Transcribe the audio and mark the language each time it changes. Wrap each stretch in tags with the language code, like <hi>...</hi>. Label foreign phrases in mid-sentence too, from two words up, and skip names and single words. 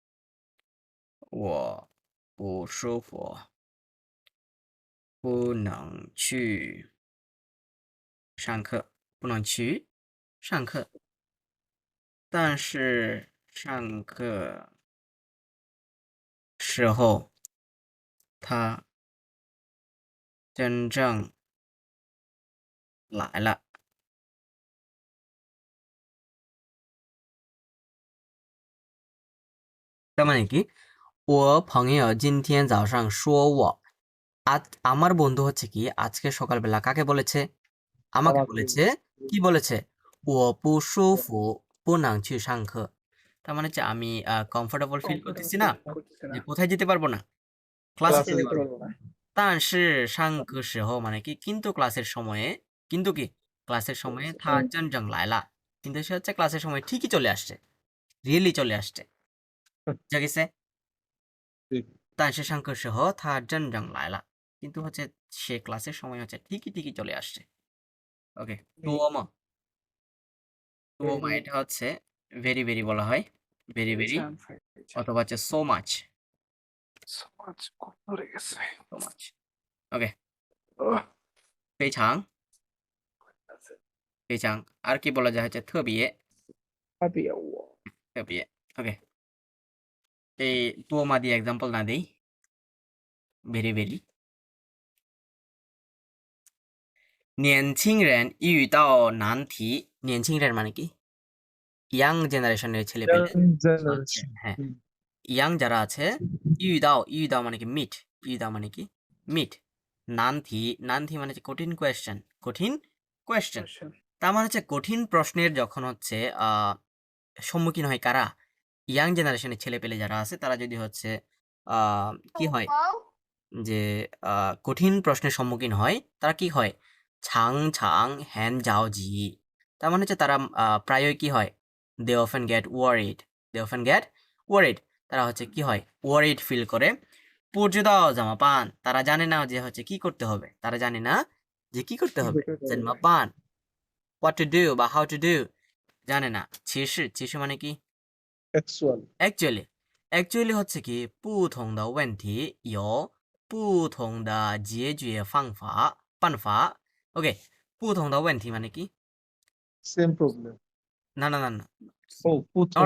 <zh>我不舒服，不能去上课，不能去上课，但是上课时候他真正来了。</zh> <bn>তার মানে কি, ও</bn> <zh>朋友今天早上说我,</zh> <bn>আমার বন্ধু হচ্ছে কি আজকে সকালবেলা কাকে বলেছে, আমাকে আমাকে বলেছে, কি বলেছে, ও</bn> <zh>不舒服不能去上课,</zh> <bn>তার মানে হচ্ছে আমি</bn> <en>comfortable feel</en> <bn>করতেছি না, করতেছে যে না, কোথায় যেতে পারবো না, ক্লাসে ক্লাসে যেতে যেতে পারবো না। পারবো না।</bn> <zh>但是上课时候</zh> <bn>মানে কি, কিন্তু ক্লাসের সময়ে, কিন্তু কি ক্লাসের সময়ে</bn> <zh>他真正来了,</zh> <bn>কিন্তু সে হচ্ছে ক্লাসের সময় ঠিকই চলে আসছে, রিয়েলি চলে আসছে, বুঝা গেছে। ঠিক।</bn> <zh>但是上课时候他真正来了,</zh> <bn>কিন্তু হচ্ছে সে ক্লাসের সময় হচ্ছে ঠিকই ঠিকই চলে আসছে। ওকে, তোমো, তোমা Very এটা হচ্ছে</bn> <en>very very</en> <bn>বলা হয়,</bn> <en>very very,</en> <bn>অথবা হচ্ছে</bn> <en>so much, so much</en> <bn>ধরে গেছে।</bn> <en>so much. okay, ওহ,</en> <zh>非常非常,</zh> <bn>আর কি বলা যায় হচ্ছে 特别</bn> <zh>特别我特别।</zh> <bn>ওকে, এই তোমা দিয়ে এক্সাম্পল না দেই,</bn> <en>very very.</en> <zh>年轻人遇到难题,</zh> <bn>年轻人 মানে কি,</bn> <en>young generationের</en> <bn>ছেলে পেলে Young হচ্ছে, generation. হ্যাঁ, হুম। ইয়াং যারা আছে, ইউদাও, ইউদাও মানে কি মিট, ইউদাও মানে কি মিট, নানথি, নানথি মানে হচ্ছে কঠিন কোয়েশ্চেন, কঠিন কোয়েশ্চেন, question. তার মানে হচ্ছে কঠিন প্রশ্নের যখন হচ্ছে সম্মুখীন হয় কারা, ইয়াং জেনারেশনের ছেলে পেলে যারা আছে, তারা যদি হচ্ছে কি হয়, যে কঠিন প্রশ্নের সম্মুখীন হয়, তারা কি হয়,</bn> <zh>常常很着急,</zh> <bn>তার মানে হচ্ছে তারা প্রায়ই কি হয়,</bn> <en>they often get worried, they often get worried,</en> <bn>তারা হচ্ছে কি হয়, ওয়ারিড ফিল করে,</bn> <zh>不知道怎么办,</zh> <bn>তারা জানে না যে হচ্ছে কি করতে হবে, তারা জানে না যে কি করতে হবে,</bn> <zh>怎么办,</zh> <en>what to do</en> <bn>বা</bn> <en>how to do,</en> <bn>জানে না। ছিস, ছিস মানে কি, Actual.</bn> <en>actually, actually</en> <bn>হচ্ছে কি</bn> <zh>不同的问题有不同的解决方法办法。ওকে, 不同的问题</zh> <bn>মানে কি,</bn> <en>Same problem.</en> <bn>না না না না, Oh, নট</bn>